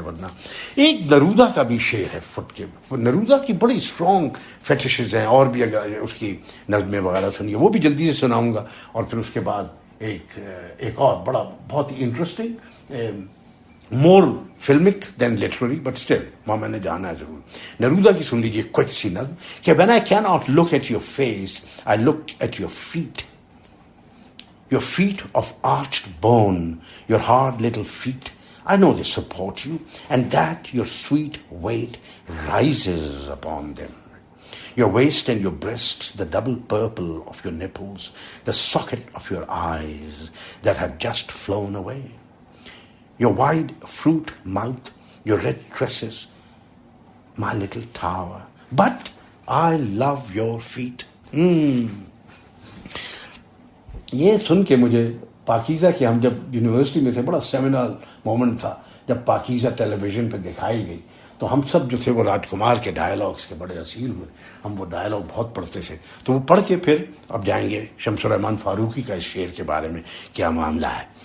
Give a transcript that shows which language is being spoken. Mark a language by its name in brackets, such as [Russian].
[Urdu] ورنہ ایک نرودہ کا بھی شعر ہے فٹ کے. نرودہ کی بڑی اسٹرانگ فیٹشز ہیں, اور بھی اگر اس کی نظمیں وغیرہ سنیے وہ بھی جلدی سے سناؤں گا. اور پھر اس کے بعد ایک اور بڑا بہت ہی interesting, [English] more filmic than literary but still [Urdu] وہاں میں نے جانا ہے ضرور. نرودہ کی سن لیجیے کوئک سی نظم کہ [English] when I cannot look at your face, I look at your feet. Your feet of arched bone, your hard little feet, I know they support you, and that your sweet weight rises upon them. Your waist and your breasts, the double purple of your nipples, the socket of your eyes that have just flown away. Your wide fruit mouth, your red dresses, my little tower, but I love your feet. [Urdu] یہ سن کے مجھے پاکیزہ کے، ہم جب university میں تھے، بڑا سیمینل مومنٹ تھا جب پاکیزہ ٹیلی ویژن پہ دکھائی گئی، تو ہم سب جو تھے وہ راج کمار کے ڈائلاگس کے بڑے اصیل ہوئے، ہم وہ ڈائلاگ بہت پڑھتے تھے. تو وہ پڑھ کے پھر اب جائیں گے شمس الرحمن فاروقی کا اس شعر کے بارے میں کیا معاملہ ہے.